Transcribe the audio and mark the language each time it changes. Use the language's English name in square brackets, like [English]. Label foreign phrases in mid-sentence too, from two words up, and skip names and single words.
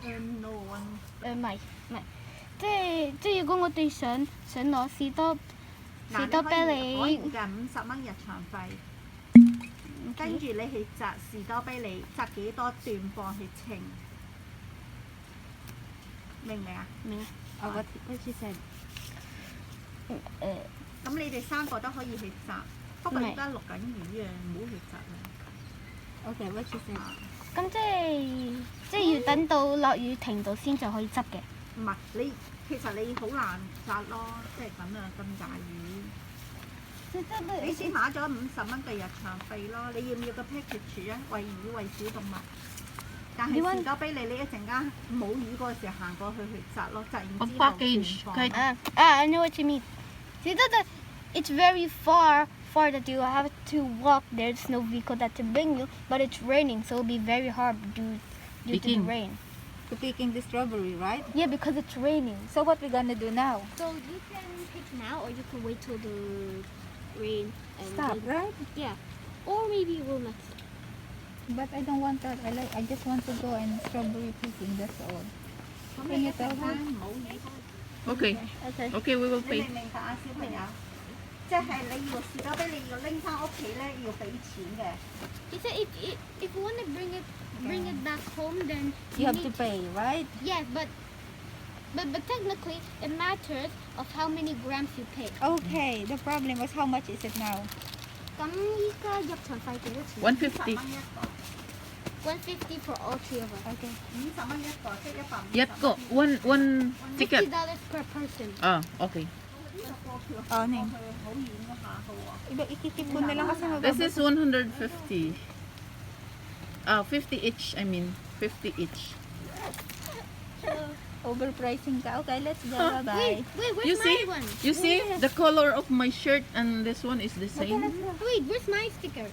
[English] No one. [Cantonese] 唔係，即係如果我哋想攞士多啤梨，可以㗎，50蚊日場費。跟住你去摘士多啤梨，摘幾多段放去稱，明唔明啊？明啊？ [English] Oh, what she said. [Cantonese] 咁你哋3個都可以去摘，不過而家錄緊魚啊，唔好去摘啦。 [English] Okay, what she said. [Cantonese] 咁即係要等到落雨停到先就可以執嘅。唔係你，其實你好難摘咯，即係咁啊，咁大魚。你先買咗50蚊嘅日場費咯，你要唔要個 package 啊？餵魚餵小動物。但係士多啤梨你一陣間冇魚嗰時行過去摘咯，摘完之後 package 斷放。 [English] I know what you mean. See that it's very far that you have to walk. There's no vehicle that to bring you, but it's raining, so it'll be very hard due to the Picking. rain. To picking the strawberry, right? Yeah, because it's raining. So what we gonna do now? So you can pick now, or you can wait till the rain and Stop, right? Yeah, or maybe it will not. But I don't want that. I just want to go and strawberry picking. That's all. [Cantonese] 咁你一陣間冇魚開。 [English] Okay. Okay. Okay, we will [Cantonese] 你 [English] pay. [Cantonese] 明唔明白啊，小朋友？即係你要士多啤梨要拎翻屋企咧，要俾錢嘅。 [English] He said if you want to bring it back home, then You have to pay, right? Yes, but technically it matters of how many grams you pick. Okay. The problem was how much is it now? [Cantonese] 咁依家入場費幾多錢 [English] 150. [Cantonese] 50蚊一個， [English] ？150 for all three of us. Okay. [Cantonese] 50蚊一個，即係150。 [English] Yet go. One ticket. $50 per person. Ah, okay. [Cantonese] 呢個貨票哦你去好遠嗰下嘅喎。 [Filipino] Iba ikikip ko na lang kasi [English] This is 150. 50 each. I mean, 50 each. overpricing ka. Okay, let's go. Huh? Bye. Wait, where's You my see? one? You see the color of my shirt and this one is the same. Wait, where's my sticker?